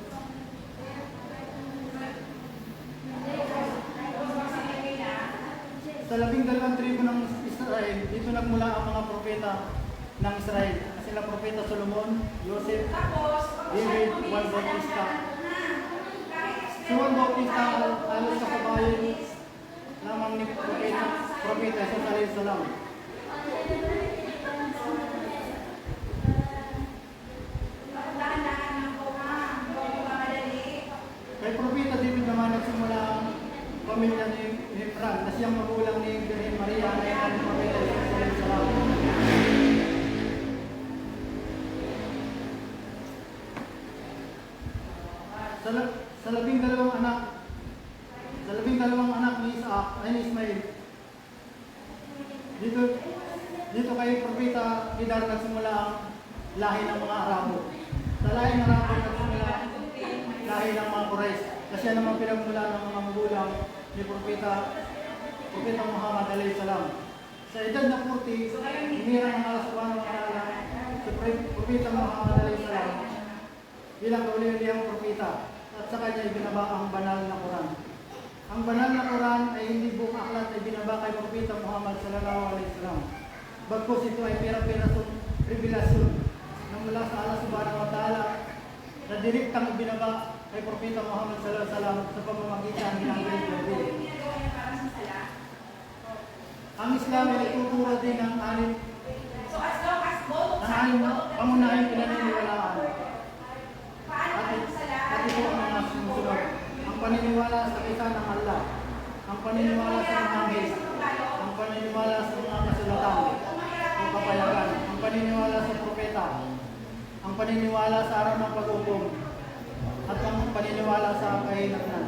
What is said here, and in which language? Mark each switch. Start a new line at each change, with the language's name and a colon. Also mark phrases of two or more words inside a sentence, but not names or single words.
Filipino: Sa 12 tribo ng Israel, dito nagmula ang mga propeta ng Israel. Sila propeta Solomon, Joseph, David, Juan Bautista. Si Juan Bautista halos sa kabayan lamang ni propeta Jesus
Arabic: عليه السلام.
Filipino: Kay propeta David naman nagsimula ang pamilya ni Efran na siyang magulang ni Birhen Maria na yung propeta Jesus
Arabic: عليه السلام.
Filipino: Sa 12 anak ni Isaac ay ni Ismail. Dito kay propeta Kedar nagsimula ang lahi ng mga Arabo. Sa lahi ng Arabo nagsimula lahi ng mga Quraysh. Kasi yan naman pinagmula ng mga magulang ni propeta Muhammad
Arabic: عليه السلام.
Filipino: Sa edad na 40, hinirang ang Allah
Arabic: سبحانه وتعالى
Filipino: si propeta Muhammad
Arabic: عليه السلام
Filipino: bilang kauli-ulihang propeta. At sa kanya ibinaba ang banal na Quran. Ang banal na Quran ay hindi buong aklat ay binaba kay propeta Muhammad
Arabic: صلى الله عليه وسلم.
Filipino: Bagkus ito ay pera-perasong revelasyon ng mula sa Allah
Arabic: سبحانه وتعالى
Filipino: na direktang ibinaba kay propeta Muhammad
Arabic: صلى الله عليه وسلم
Filipino: sa pamamagitan ng Bible. Ang Islam ay tuturo din ng anim pangunahing pinaniniwalaan. At ito ang mga sumusunod. Ang paniniwala sa isa ng Allah, ang paniniwala sa mga anghel, ang paniniwala sa paniniwala sa propeta, ang paniniwala sa araw ng pag-ukom, at ang paniniwala sa kahinatnan.